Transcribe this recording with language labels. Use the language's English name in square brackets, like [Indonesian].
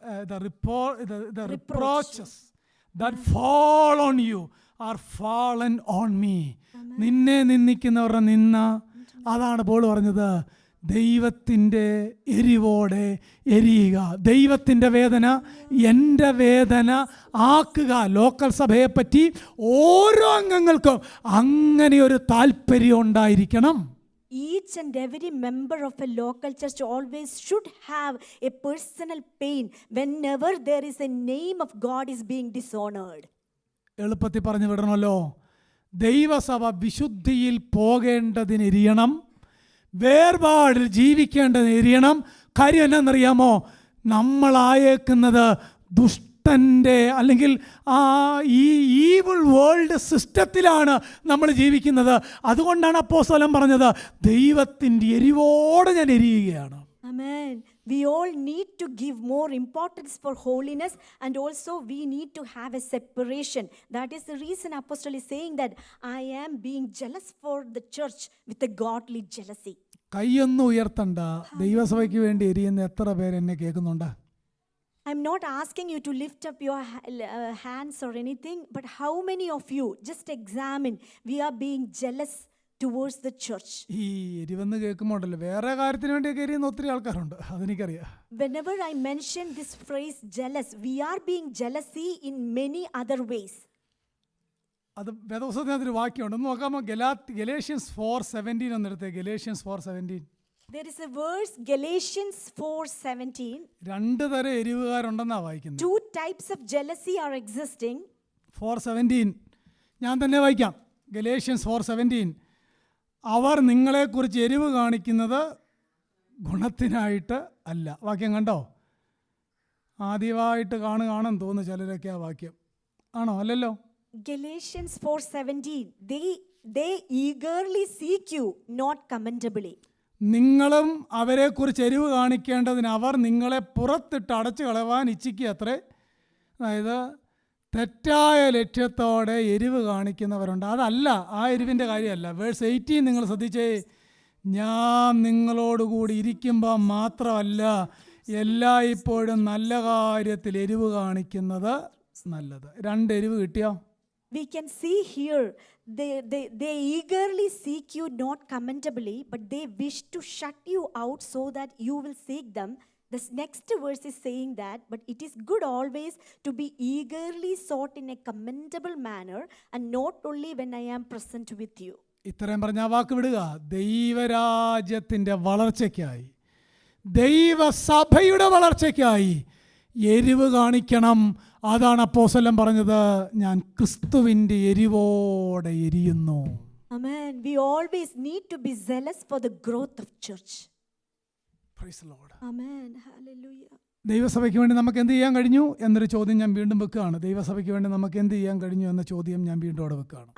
[English] The reproaches that fall on you are fallen on me. [Malayalam] നിന്നെ നിന്ദിക്കുന്നവരുടെ നിന്ന, അതാണ് Paul പറഞ്ഞത്, ദൈവത്തിൻ്റെ എരിവോടെ എരിയുക. ദൈവത്തിൻ്റെ വേദന എൻ്റെ വേദന ആക്കുക. ലോക്കൽ സഭയെപ്പറ്റി ഓരോ അംഗങ്ങൾക്കും അങ്ങനെ ഒരു താല്പര്യം ഉണ്ടായിരിക്കണം. [English] Each and every member of a local church always should have a personal pain whenever there is a name of God is being dishonored. [Malayalam] എളുപ്പത്തിൽ പറഞ്ഞു വിടണമല്ലോ. ദൈവസഭ വിശുദ്ധിയിൽ പോകേണ്ടതിനെരിയണം, വേർപാടിൽ ജീവിക്കേണ്ടതിനെരിയണം. കാര്യം എന്നാണെന്നറിയാമോ? നമ്മളായേക്കുന്നത് ദുഷ്ടൻ്റെ അല്ലെങ്കിൽ ഈ ഈവിൾ വേൾഡ് സിസ്റ്റത്തിലാണ് നമ്മൾ ജീവിക്കുന്നത്. അതുകൊണ്ടാണ് അപ്പോസ്തലൻ പറഞ്ഞത്, ദൈവത്തിൻ്റെ എരിവോടെ ഞാൻ എരിയുകയാണ്. [English] Amen. We all need to give more importance for holiness, and also we need to have a separation. That is the reason Apostle is saying that I am being jealous for the church with a godly jealousy. [Malayalam] കൈയൊന്നും ഉയർത്തണ്ട. ദൈവസഭയ്ക്ക് വേണ്ടി എരിയുന്ന എത്ര പേര് എന്നെ കേൾക്കുന്നുണ്ട്? [English] I'm not asking you to lift up your hands or anything, but how many of you, just examine, we are being jealous towards the church. [Malayalam] ഈ എരിവെന്ന് കേൾക്കുമ്പോണ്ടല്ലോ, വേറെ കാര്യത്തിന് വേണ്ടിയൊക്കെ എരിയുന്ന ഒത്തിരി ആൾക്കാരുണ്ട്, അതെനിക്കറിയാം. [English] Whenever I mention this phrase jealous, we are being jealousy in many other ways. [Malayalam] അത് വേദപുസ്തകത്തിനകത്തൊരു വാക്യമുണ്ട്, ഒന്ന് നോക്കാമോ? Galatians 4:17 എന്നെടുത്തേ. [English] Galatians 4:17. There is a verse, Galatians 4:17. [Malayalam] രണ്ട് തരം എരിവുകാരുണ്ടെന്നാണ് വായിക്കുന്നത്. [English] Two types of jealousy are existing. [Malayalam] 4:17 ഞാൻ തന്നെ വായിക്കാം. Galatians 4:17. അവർ നിങ്ങളെക്കുറിച്ച് എരിവ് കാണിക്കുന്നത് ഗുണത്തിനായിട്ട് അല്ല. വാക്യം കണ്ടോ? ആദ്യമായിട്ട് കാണുകയാണെന്ന് തോന്നുന്നു ചിലരൊക്കെ ആ വാക്യം. ആണോ? അല്ലല്ലോ. [English] Galatians 4:17. They eagerly seek you, not commendably. [Malayalam] നിങ്ങളും അവരെക്കുറിച്ച് എരിവ് കാണിക്കേണ്ടതിന് അവർ നിങ്ങളെ പുറത്തിട്ട് അടച്ചു കളവാൻ ഇച്ഛിക്കുക അത്രേ. അതായത് തെറ്റായ ലക്ഷ്യത്തോടെ എരിവ് കാണിക്കുന്നവരുണ്ട്. അതല്ല, ആ എരിവിൻ്റെ കാര്യമല്ല. വേഴ്സ് 18 നിങ്ങൾ ശ്രദ്ധിച്ചേ. ഞാൻ നിങ്ങളോടുകൂടി ഇരിക്കുമ്പോൾ മാത്രമല്ല, എല്ലായ്പ്പോഴും നല്ല കാര്യത്തിൽ എരിവ് കാണിക്കുന്നത് നല്ലത്. രണ്ട് എരിവ് കിട്ടിയോ? [English] We can see here, they eagerly seek you not commendably, but they wish to shut you out so that you will seek them. This next verse is saying that, but it is good always to be eagerly sought in a commendable manner, and not only when I am present with you. [Malayalam] ഇത്രയും പറഞ്ഞ ആ വാക്ക് വിടുക. ദൈവരാജ്യത്തിൻ്റെ വളർച്ചയ്ക്കായി, ദൈവസഭയുടെ വളർച്ചയ്ക്കായി എരിവ് കാണിക്കണം. അതാണ് അപ്പോസ്തലൻ പറഞ്ഞത്, ഞാൻ ക്രിസ്തുവിൻ്റെ എരിവോടെ എരിയുന്നു. [English] Amen. We always need to be zealous for the growth of church. Praise the Lord. Amen. Hallelujah. [Malayalam] ദൈവസഭയ്ക്ക് വേണ്ടി നമുക്ക് എന്ത് ചെയ്യാൻ കഴിഞ്ഞു എന്നൊരു ചോദ്യം ഞാൻ വീണ്ടും വെക്കുകയാണ്. ദൈവസഭയ്ക്ക് വേണ്ടി നമുക്ക് എന്ത് ചെയ്യാൻ കഴിഞ്ഞു എന്ന ചോദ്യം ഞാൻ വീണ്ടും അവിടെ വെക്കുകയാണ്.